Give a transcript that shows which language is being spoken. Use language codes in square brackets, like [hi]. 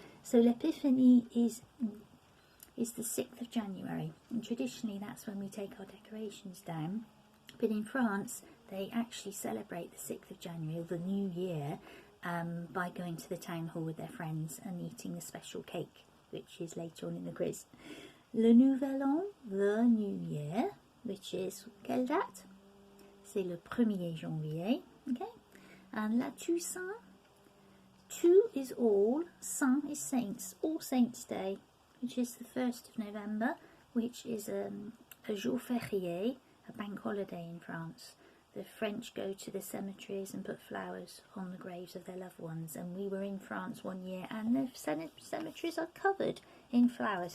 [en] So l'Épiphanie is the 6th of January, and traditionally that's when we take our decorations down. But in France, they actually celebrate the 6th of January, or the New Year, by going to the town hall with their friends and eating the special cake, which is later on in the quiz. [fr] Le Nouvel An, [en] the New Year, which is, [fr] quelle date? C'est le 1er janvier, [en] okay? [fr] And la Toussaint, [en] Tout is all, Saint is saints, All Saints Day, which is the 1st of November, which is a jour férié, a bank holiday in France. The French go to the cemeteries and put flowers on the graves of their loved ones, and we were in France one year and the cemeteries are covered in flowers.